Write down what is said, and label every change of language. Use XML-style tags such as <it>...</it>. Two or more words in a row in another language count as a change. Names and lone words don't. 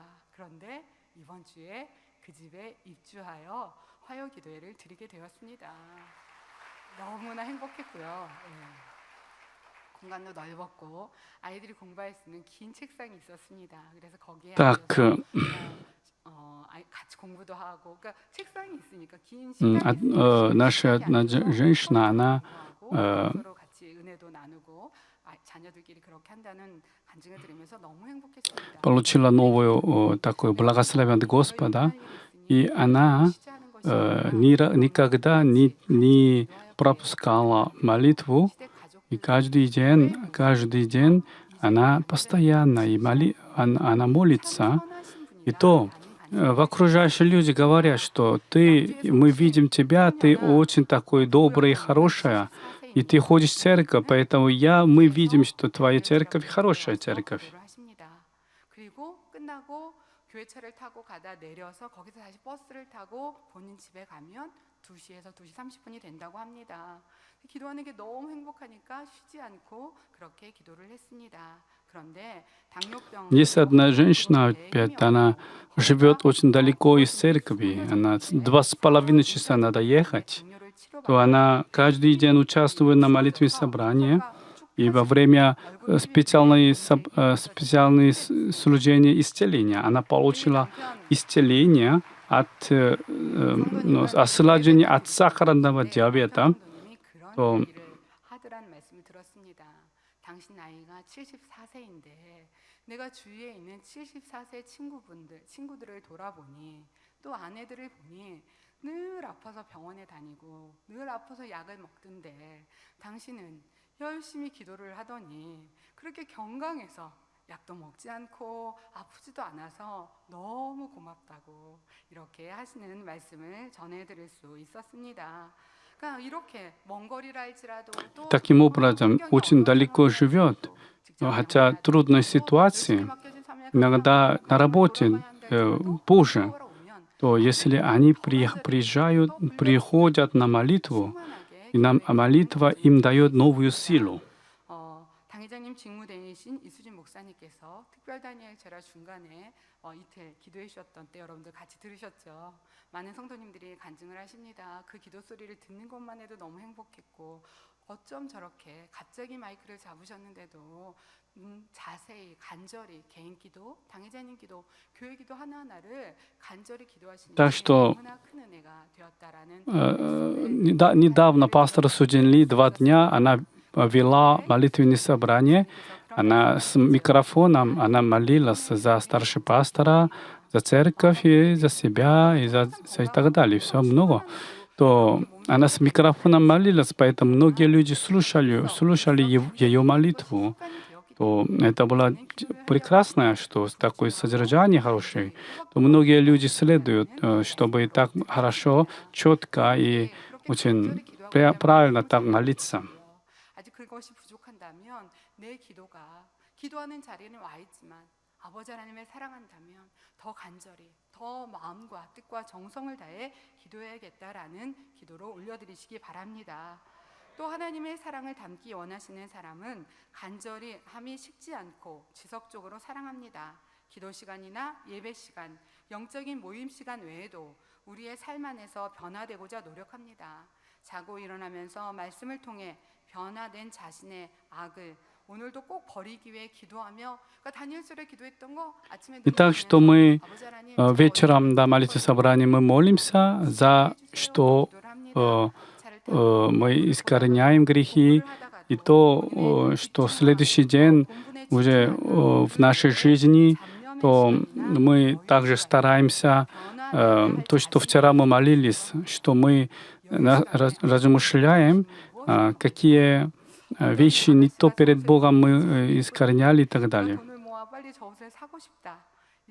<ko>그런데 이번 주에 그 집에 입주하여 화요 기도회를 드리게 되었습니다. 너무나 행복했고요. 공간도 넓었고 아이들이 공부할 수 있는 긴 책상이 있었습니다. 그래서 거기에</ko> <ru>Так,</ru> <ko>같이 공부도 하고, 그러니까 책상이 있으니까 긴 시간이 있으니까</ko> <ru>наша одна женщина, она</ru> <ko>서로 같이 은혜도 나누고 자녀들끼리 그렇게 한다는 간증을 들으면서 너무 행복했습니다.</ko> <ru>получила новую такое благословение от Господа, и она никогда не пропускала молитву, и каждый день она постоянно она молится. И то окружающие люди говорят, что мы видим тебя, ты очень такой добрый, хорошая, и ты ходишь в церковь, поэтому мы видим, что твоя церковь хорошая церковь.</ru> <ko>그리고 끝나고 교회차를 타고 가다 내려서 거기서 다시 버스를 타고 본인 집에 가면 2시에서 2시 30분이 된다고 합니다. 기도하는 게 너무 행복하니까 쉬지 않고 그렇게 기도를 했습니다. 그런데 당뇨병</ko> <ru>Есть одна женщина, опять, она живет очень далеко из церкви, она 2,5 часа надо ехать, то она каждый день участвует на молитве собрания, и во время специальной служения исцеления она получила исцеление от осложнения от сахарного диабета.</ru> <ko>또 하더라는 말씀을 들었습니다. 당신 나이가 74세인데 내가 주위에 있는 74세 친구들을 돌아보니 또 아내들을 보니 늘 아파서 병원에 다니고 늘 아파서 약을 먹던데 당신은 열심히 기도를 하더니 그렇게 건강해서 약도 먹지 않고 아프지도 않아서 너무 고맙다고 이렇게 하시는 말씀을 전해드릴 수 있었습니다. 그러니까 이렇게 먼 거리라 할지라도 또</ko> <ru>таким образом очень далеко живет, хотя трудной ситуации, иногда на работе позже, то если они приходят на молитву, и молитва им дает новую силу.</ru> <ko>당회장님 직무대행이신 이수진 목사님께서 특별 다니엘 제라 중간에 이틀 기도해 주셨던 때 여러분들 같이 들으셨죠? 많은 성도님들이 간증을 하십니다. 그 기도 소리를 듣는 것만 해도 너무 행복했고 어쩜 저렇게 갑자기 마이크를 잡으셨는데도 자세히 간절히 개인 기도, 당회장님 기도, 교회 기도 하나하나를 간절히 기도하시는 게 너무나 큰 은혜가 되었다라는</ko> <ru>Недавно пастор Суджин Ли 2 дня она вела молитвенное собрание, она с микрофоном, она молилась за старшего пастора, за церковь, и за себя, и и так далее, все много. То она с микрофоном молилась, поэтому многие люди слушали ее молитву. То это было прекрасно, что такое содержание хорошее. То многие люди следуют, чтобы так хорошо, четко и очень правильно так молиться.</ru> <ko>아직 그것이 부족한다면 내 기도하는 자리에는 와 있지만 아버지 하나님을 사랑한다면 더 간절히 더 마음과 뜻과 정성을 다해 기도해야겠다라는 기도로 올려드리시기 바랍니다. 또 하나님의 사랑을 담기 원하시는 사람은 간절히 함이 식지 않고 지속적으로 사랑합니다. 기도 시간이나 예배 시간, 영적인 모임 시간 외에도 우리의 삶 안에서 변화되고자 노력합니다. 자고 일어나면서 말씀을 통해 변화된 자신의 악을 오늘도 꼭 버리기 위해 기도하며 그러니까 다니엘서에 기도했던 거 아침에</ko> <ru>И так что мы вечером на молитве собрания мы молимся за что мы искореняем грехи, и то, что в следующий день уже в нашей жизни, то мы также стараемся, то, что вчера мы молились, что мы размышляем, какие вещи не то перед Богом мы искореняли и так далее.</ru>